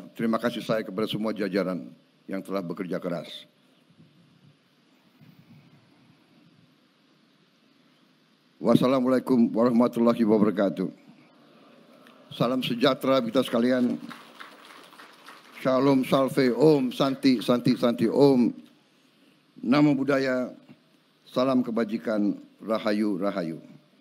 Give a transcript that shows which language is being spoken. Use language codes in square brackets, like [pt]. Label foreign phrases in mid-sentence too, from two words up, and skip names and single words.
[id] Terima kasih saya kepada semua jajaran yang telah bekerja keras. [ar] Wassalamualaikum warahmatullahi wabarakatuh. [id] Salam sejahtera kita sekalian. Shalom, [sa] salve, om, santi, santi, santi, om. [pi] Namo Buddhaya, [id] salam kebajikan, rahayu, rahayu.